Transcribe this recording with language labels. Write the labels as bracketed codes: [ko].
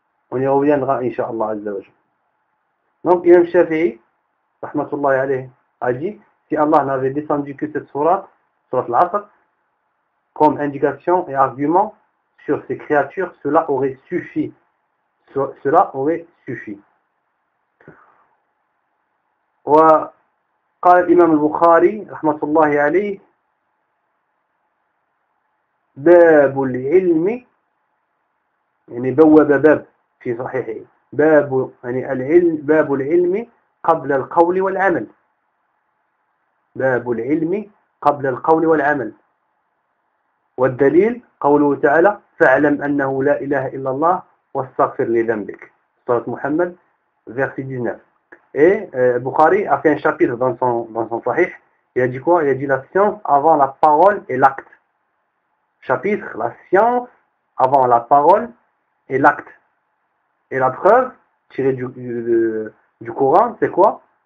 [fr] On y reviendra, Inch'Allah Azza wa Jal. Donc, Imam Shafi'i, rahmatullahi alayhi, a dit, si Allah n'avait descendu que cette sourate Al-Asr, comme indication et argument sur ces créatures, cela aurait suffi. Cela aurait suffi. [ar] وقال الإمام البخاري رحمة الله عليه باب العلم يعني بوب باب في صحيحه باب يعني باب العلم قبل القول والعمل باب العلم قبل القول والعمل والدليل قوله تعالى فاعلم أنه لا إله إلا الله واستغفر لذنبك سورة محمد [fr] verset 19. Et Bukhari a fait un chapitre dans son sahih. Il a dit quoi? Il a dit la science avant la parole et l'acte. Chapitre, la science avant la parole et l'acte. Et la preuve tirée du Coran, c'est quoi?